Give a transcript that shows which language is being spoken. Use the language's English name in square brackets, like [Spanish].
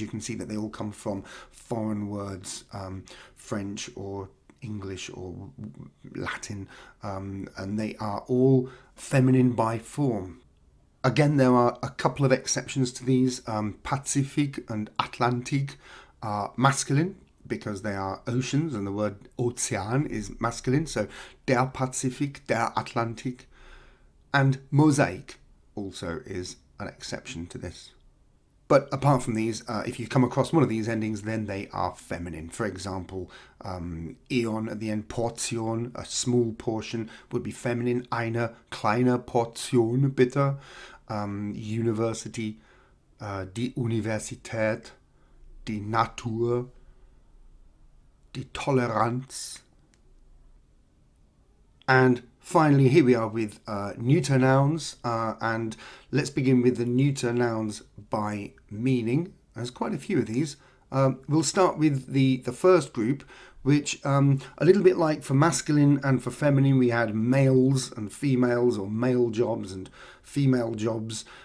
[English] You can see that they all come from foreign words, French or English or Latin, and they are all feminine by form. Again, there are a couple of exceptions to these. Pazifik and Atlantik are masculine because they are oceans, and the word Ozean is masculine. [German] So der Pazifik, der Atlantik. [English] And mosaic also is an exception to this. But apart from these, if you come across one of these endings, then they are feminine. For example, Eon at the end, Portion, a small portion, would be feminine. [German] Eine kleine Portion, bitte. University, die Universität, die Natur, die Toleranz. [English] And finally, here we are with neuter nouns, and let's begin with the neuter nouns by meaning. There's quite a few of these. We'll start with the first group, which a little bit like for masculine and for feminine, we had males and females, or male jobs and female jobs.